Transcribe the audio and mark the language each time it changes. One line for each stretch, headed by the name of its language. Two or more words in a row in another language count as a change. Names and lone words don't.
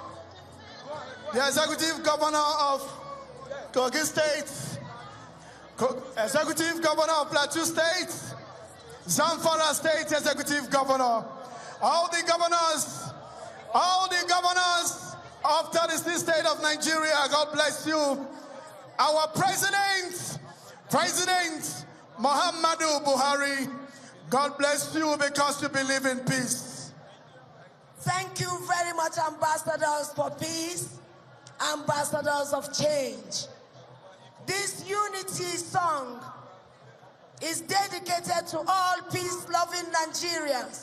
English: Kogi State, executive governor of Plateau State, Zamfara State executive governor, all the governors of 36 states of Nigeria, God bless you. Our President Muhammadu Buhari, God bless you because you believe in peace. Thank you very much, ambassadors for peace, ambassadors of change. This unity song is dedicated to all peace-loving Nigerians.